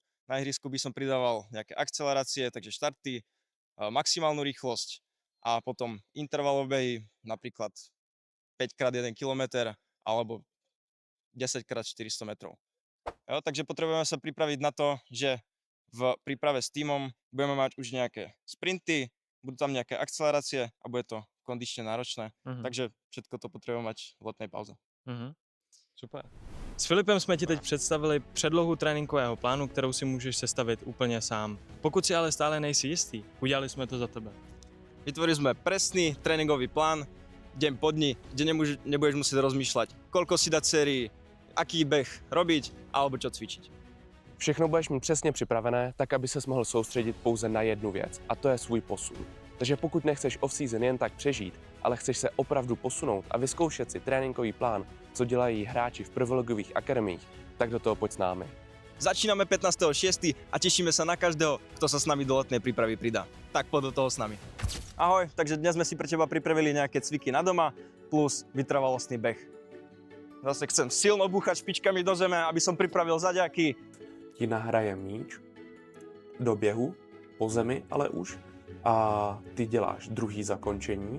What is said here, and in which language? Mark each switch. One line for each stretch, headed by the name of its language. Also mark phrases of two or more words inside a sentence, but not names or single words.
Slovak: Na ihrisku by som pridával nejaké akcelerácie, takže štarty, maximálnu rýchlosť a potom intervalové behy, napríklad 5x1 km alebo 10x400 metrov. Jo, takže potrebujeme sa pripraviť na to, že v príprave s týmom budeme mať už nejaké sprinty, budú tam nejaké akcelerácie a bude to kondične náročné, takže všetko to potrebujeme mať v letnej pauze. Super.
Czech: S Filipem jsme ti teď představili předlohu tréninkového plánu, kterou si můžeš sestavit úplně sám. Pokud si ale stále nejsi jistý, udělali jsme to za tebe.
Slovak: Vytvorili sme presný tréningový plán, deň po dni, kde nebudeš musieť rozmýšľať, koľko si dať sérií, aký beh robiť alebo čo cvičiť.
Czech: Všechno budeš mít přesně připravené, tak aby ses mohl soustředit pouze na jednu věc, a to je svůj posun. Takže pokud nechceš off-season jen tak přežít, ale chceš se opravdu posunout a vyzkoušet si tréninkový plán, co dělají hráči v prvoligových akademiích, tak do toho pojď s námi.
Slovak: Začíname 15.6. a tešíme sa na každého, kto sa s nami do letnej prípravy pridá. Tak poď do toho s nami. Ahoj, takže dnes sme si pre teba pripravili nejaké cviky na doma plus vytrvalostný beh. Zase chcem silno búchať špičkami do zeme, aby som pripravil zaďaky.
Czech: Ti nahraje míč do běhu, po zemi ale už, a ty děláš druhý zakončení.